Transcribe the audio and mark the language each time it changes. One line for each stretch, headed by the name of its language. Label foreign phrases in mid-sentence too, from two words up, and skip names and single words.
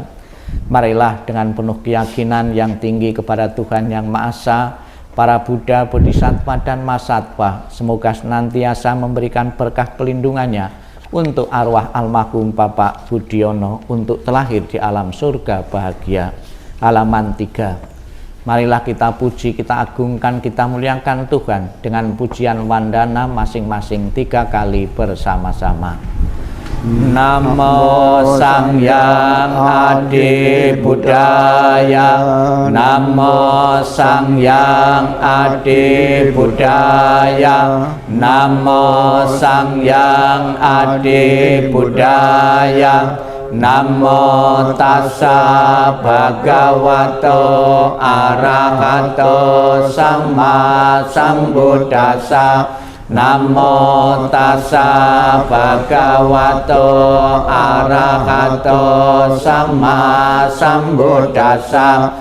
Indonesian: Marilah dengan penuh keyakinan yang tinggi kepada Tuhan Yang Maha Esa, para Buddha, Bodhisattva dan Mahasatwa, semoga senantiasa memberikan berkah pelindungannya untuk arwah almarhum Bapak Budiono untuk terlahir di alam surga bahagia. Halaman 3. Marilah kita puji, kita agungkan, kita muliakan Tuhan dengan pujian wandana masing-masing 3 kali bersama-sama. Namo Sang Hyang Adi Budaya. Namo Sang Hyang Adi Budaya. Namo Sang Hyang Adi Budaya.
Pali: Namo tassa bhagavato arahato samma sambuddhassa. Namo tassa bhagavato arahato samma sambuddhassa.